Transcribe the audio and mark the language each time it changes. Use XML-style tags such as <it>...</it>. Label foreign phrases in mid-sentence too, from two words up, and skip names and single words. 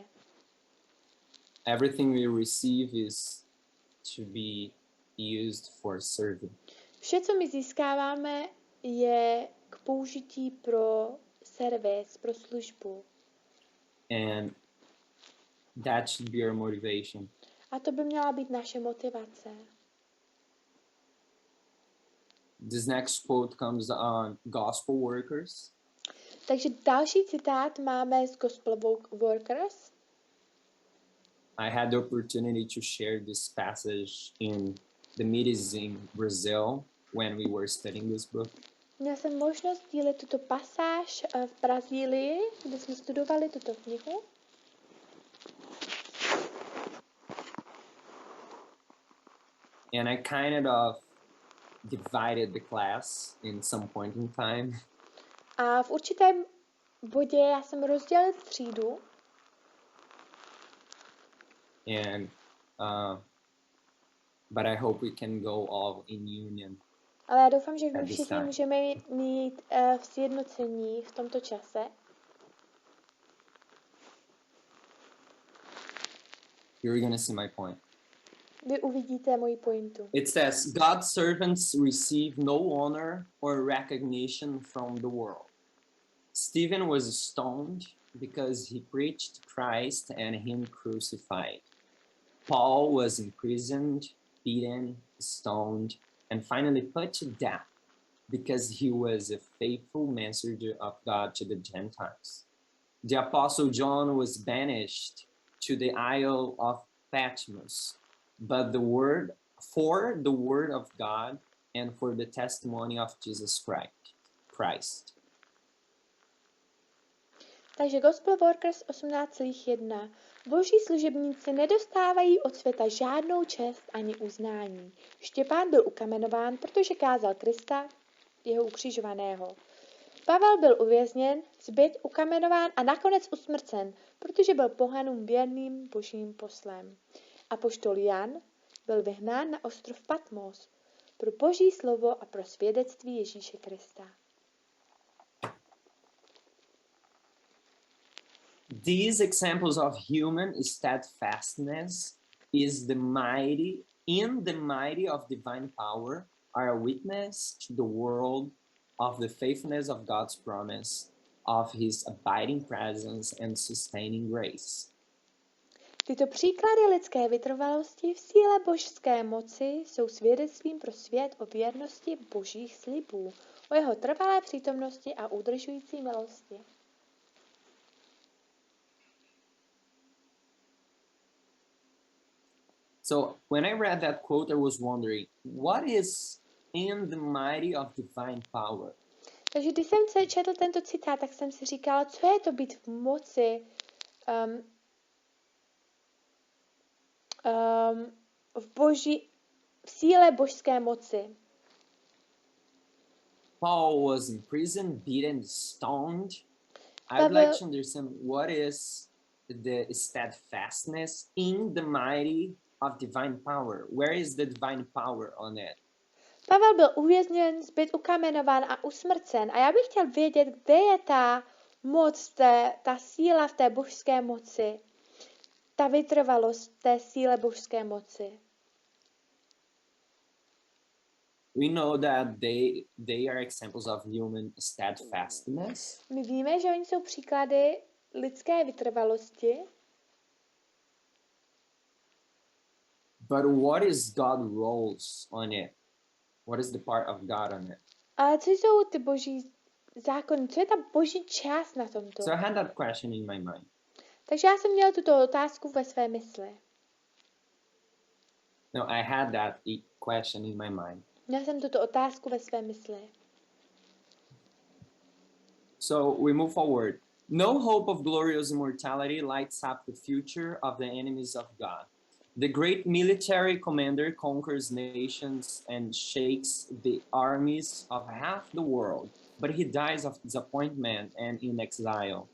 <en>Everything we receive is to be used for serving.</en> <cs>Vše, co my získáváme, je k použití pro servis, pro službu.</cs> <en>And That should be our motivation.</en> <cs>A to by měla být naše motivace.</cs> <en>This next quote comes on gospel workers.</en> <cs>Takže další citát máme z Gospel Workers.</cs> <en>I had the opportunity to share this passage in the meetings in Brazil when we were studying this book.</en> <cs>Měl jsem možnost dílit tuto pasáž v Brazílii, kde jsme studovali tuto knihu.</cs> <en>And I kind of divided the class in some point in time.</en> <cs>A v určitém bodě já jsem rozdělil třídu.</cs> <en>And but I hope we can go all in union.</en> <cs>Ale já doufám, že my</cs> <en>At this</en> <cs>všichni</cs> <en>time.</en> <cs>můžeme mít v sjednocení v tomto čase.</cs> <en>You're gonna see my point.</en> <cs>Vy uvidíte moji pointu.</cs> <en>It says, God's servants receive no honor or recognition from the world. Stephen was stoned because he preached Christ and him crucified. Paul was imprisoned, beaten, stoned, and finally put to death because he was a faithful messenger of God to the Gentiles. The Apostle John was banished to the Isle of Patmos, but for the word of God and for the testimony of Jesus Christ.</en> <cs>Takže Gospel Workers 18,1. Boží služebníci nedostávají od světa žádnou čest ani uznání. Štěpán byl ukamenován, protože kázal Krista, jeho ukřižovaného. Pavel byl uvězněn, zbyt, ukamenován a nakonec usmrcen, protože byl pohanům věrným božím poslem. Apoštol Jan byl vyhnán na ostrov Patmos pro boží slovo a pro svědectví Ježíše Krista.</cs> <en>These examples of human steadfastness in the mighty of divine power are a witness to the world of the faithfulness of God's promise, of his abiding presence and sustaining grace.</en> <cs>Tyto příklady lidské vytrvalosti v síle božské moci jsou svědectvím pro svět o věrnosti božích slibů, o jeho trvalé přítomnosti a udržující milosti.</cs> <en>So when I read that quote, I was wondering, what is in the mighty of divine power?</en> <cs>Takže když jsem četl tento citát, tak jsem si říkala, co je to být v moci, v síle božské moci.</cs> <en>Paul was imprisoned, beaten, stoned. I'd like to understand what is the steadfastness in the mighty of divine power. Where is the divine power on it?</en> <cs>Pavel byl uvězněn, zbyt ukamenován a usmrcen. A já bych chtěl vědět, kde je ta moc, ta síla v té božské moci. Ta vytrvalost té síle božské moci.</cs> <en>We know that they are examples of human steadfastness.</en> <cs>My víme, že oni jsou příklady lidské vytrvalosti.</cs> <en>But what is God's roles on it? What is the part of God on it?</en> <cs>Ale co jsou ty boží zákony? Co je ta boží část na tomto?</cs> <en>So I had that question in my mind.</en> <cs>Takže já jsem měl tuto otázku ve své mysli. No,</cs> <en>I had that question in my mind.</en> <cs>Měl jsem tuto otázku ve své mysli.</cs> <en>So we move forward. No hope of glorious immortality lights up the future of the enemies of God. The great military commander conquers nations and shakes the armies of half the world, but he dies of disappointment and in exile.</en>